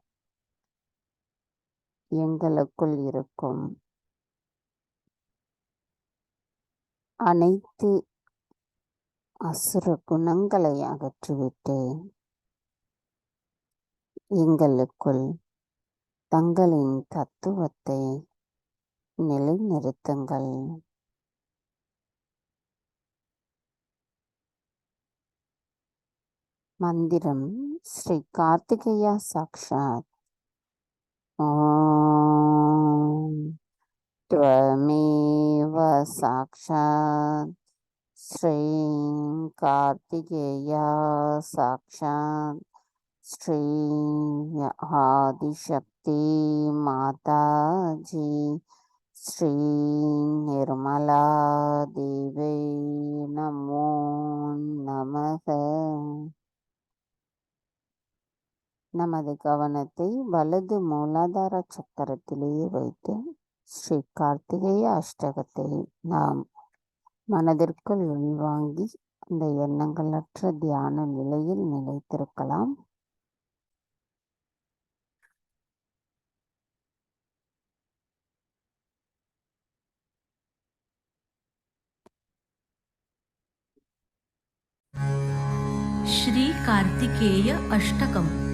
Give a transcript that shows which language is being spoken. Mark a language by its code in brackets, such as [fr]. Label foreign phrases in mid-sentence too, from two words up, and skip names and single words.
[ta] எங்களுக்குள் இருக்கும் அனைத்து அசுர குணங்களை அகற்றிவிட்டு எங்களுக்குள் தங்களின் தத்துவத்தை நிலைநிறுத்துங்கள். மந்திரம் ஸ்ரீ கார்த்திகேயா சாக்ஷாத். [sa] ஓம் त्वमेव साक्षात् श्री कार्तिकेया साक्षात् श्री आदिशक्ति माता जी श्री निर्मला देवी नमो नमः. [ta] நமது கவனத்தை வலது மூலாதார சக்கரத்திலேயே வைத்து ஸ்ரீ கார்த்திகேய அஷ்டகத்தை நாம் மனதிற்குள் உள்வாங்கி அந்த எண்ணங்களற்ற தியான நிலையில் நிலைத்திருக்கலாம். [sa] श्री कार्तिकेय अष्टकम्।